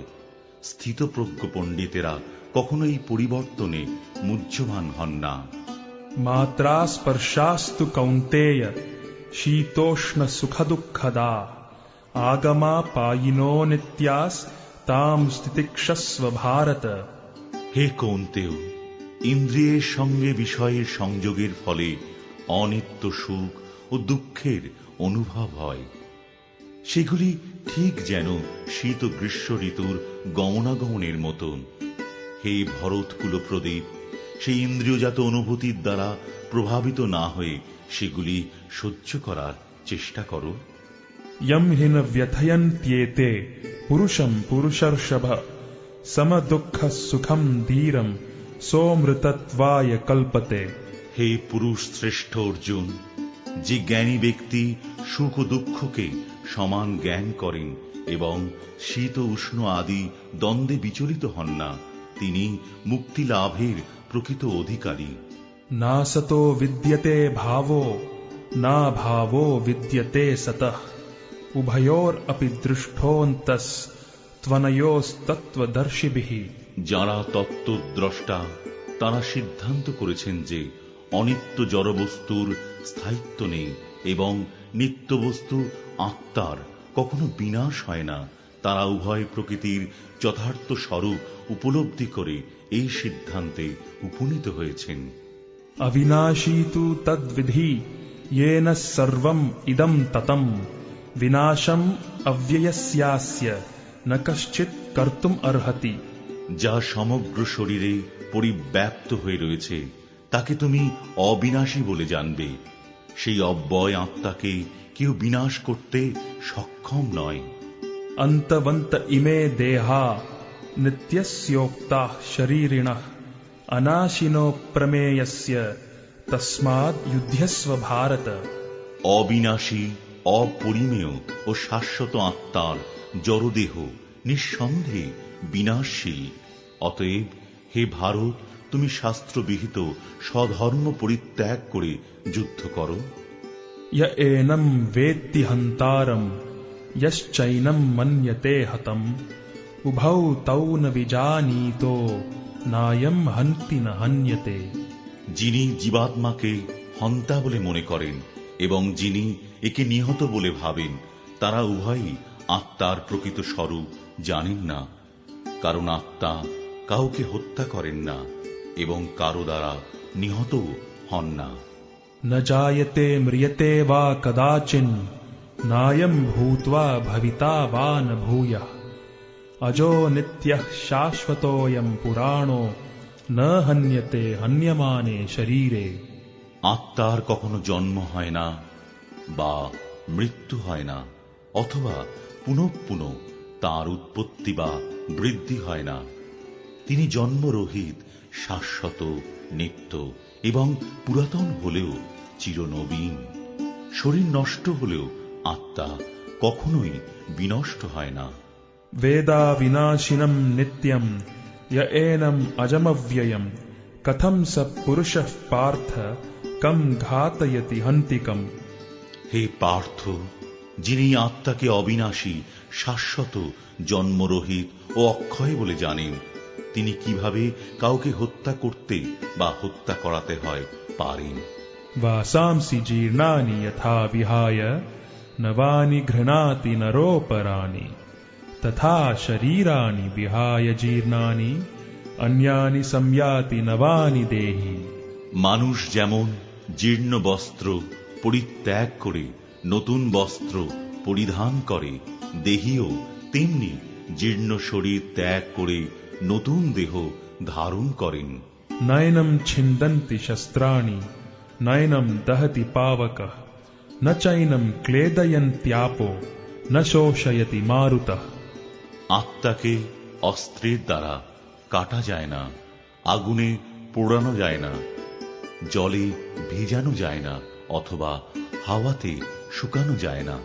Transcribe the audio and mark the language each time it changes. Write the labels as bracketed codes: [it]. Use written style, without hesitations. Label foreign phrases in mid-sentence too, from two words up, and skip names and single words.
[bn] স্থিতপ্রজ্ঞ পণ্ডিতেরা কখনো এই পরিবর্তনে মুহ্যমান হন না। [sa] मात्रा स्पर्शास्तु कौन्तेय शीतोष्ण सुखदुःखदा आगमा पायिनो नित्यास ताम स्थितिक्षस्व भारत। [bn] হে কৌন্তেয়, ইন্দ্রিয়ের সঙ্গে বিষয়ের সংযোগের ফলে অনিত্য সুখ ও দুঃখের অনুভব হয়। সেগুলি ঠিক যেন শীত ও গ্রীষ্ম ঋতুর গমনাগমনের মতন। হে ভরতকুল প্রদীপ, সেই ইন্দ্রিয়জাত অনুভূতির দ্বারা প্রভাবিত না হয়ে সেগুলি সহ্য করার চেষ্টা করো। [sa] यम हि न व्यथयन्त्येते पुरुषं पुरुषर्षभ समदुःख सुखं धीरं सोमृतत्वाय कल्पते। [bn] হে পুরুষ শ্রেষ্ঠ অর্জুন, যে জ্ঞানী ব্যক্তি সুখ ও দুঃখকে সমান জ্ঞান করেন এবং শীত ও উষ্ণ আদি দ্বন্দ্বে বিচলিত হন না, তিনি মুক্তি লাভের প্রকৃত অধিকারী। [sa] ना सतो विद्यते भावो ना भावो विद्यते सतः उभयोरपि दृष्टोऽन्तस्त्वनयोस्तत्त्वदर्शिभिः। [bn] যারা তত্ত্বদ্রষ্টা তারা সিদ্ধান্ত করেছেন যে অনিত্য জড়বস্তুর স্থায়িত্ব নেই এবং নিত্য বস্তু আত্মার কখনো বিনাশ হয় না। তারা উভয় প্রকৃতির যথার্থ স্বরূপ উপলব্ধি করে এই সিদ্ধান্তে উপনীত হয়েছেন। [sa] अविनाशी तु तद्विधि येन सर्वम् इदं ततं विनाशम् अव्ययस्यास्य न कश्चित् कर्तुम् अर्हति। [bn] যা সমগ্র শরীরে পরিব্যাপ্ত হয়ে রয়েছে তাকে তুমি অবিনাশী বলে জানবে। সেই অব্যয় আত্মাকে কেউ বিনাশ করতে সক্ষম নয়। [sa] अन्तवन्त इमे देहा नित्यस्योक्ताः शरीरिणः अनाशिनो प्रमेयस्य तस्माद् युध्यस्व भारत। [bn] অবিনাশী, অপরিমেয় ও শাশ্বত আত্মার জড়দেহ নিঃসন্দেহে বিনাশশীল। অতএব হে ভারত, তুমি শাস্ত্রবিহিত স্বধর্ম পরিত্যাগ করে যুদ্ধ করো? [sa] य एनं वेत्ति हन्तारं यश्चैनं मन्यते हतम् उभौ तौ न विजानीतो नायं हन्ति न हन्यते। [bn] যিনি জীবাত্মাকে হন্তা বলে মনে করেন এবং যিনি একে নিহত বলে ভাবেন, তারা উভয়ই আত্মার প্রকৃত স্বরূপ জানেন না। কারণ আত্মা কাউকে হত্যা করেন না এবং কারো দ্বারা নিহত হন না। [sa] न जायते म्रियते वा कदाचिन् नायं भूत्वा भविता वा न भूयः अजो नित्यः शाश्वतोऽयं पुराणो न हन्यते हन्यमाने शरीरे। [bn] আত্মার কখনো জন্ম হয় না বা মৃত্যু হয় না, অথবা পুনঃ পুনঃ তাঁর উৎপত্তি বা বৃদ্ধি হয় না। তিনি জন্মরহিত, শাশ্বত, নিত্য এবং পুরাতন হলেও চিরনবীন। শরীর নষ্ট হলেও আত্মা কখনোই বিনষ্ট হয় না। [sa] वेदा विनाशिनं नित्यं य एनम् अजमव्ययं कथं स पुरुषः पार्थ कं घातयति हन्तिकम्। [bn] হে পার্থ, যিনি আত্মাকে অবিনাশী, শাশ্বত, জন্মরহিত ও অক্ষয় বলে জানেন, তিনি কিভাবে কাউকে হত্যা করতে বা হত্যা করাতে হয় পারেন। [sa] वासांसि जीर्णानि यथा विहाय नवानि घृणाति नरोपराणि तथा शरीराणि विहाय जीर्णानि अन्यानि संयाति नवानि देहि। [bn] মানুষ যেমন জীর্ণ বস্ত্র পরিত্যাগ করে নতুন বস্ত্র পরিধান করে, দেহীও তেমনি জীর্ণ শরীর ত্যাগ করে নতুন দেহ ধারণ করেন। [sa] नैनं छिन्दन्ति शस्त्राणि नैनं दहति पावकः न चैनं क्लेदयन्त्यापो न शोषयति मारुतः। [bn] আত্মাকে অস্ত্রের দ্বারা কাটা যায় না, আগুনে পোড়ানো যায় না, জলে ভিজানো যায় না, অথবা হাওয়াতে শুকানো যায় না।